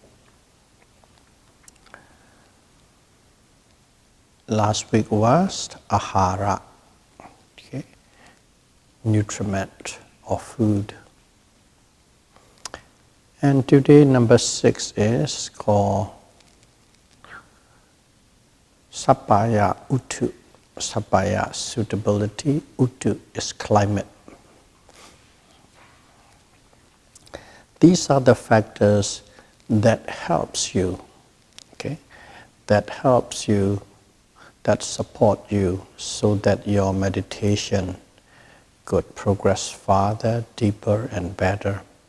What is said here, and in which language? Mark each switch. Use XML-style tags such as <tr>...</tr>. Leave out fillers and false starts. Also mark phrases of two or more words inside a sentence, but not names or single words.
<en>Last week was ahara, okay, nutriment or food. And today number 6 is called</en> <pi>sappaya uttu.</pi> <en>Sappaya, suitability, uttu is climate. These are the factors that helps you, okay, that helps you, that support you so that your meditation could progress farther, deeper and better.</en>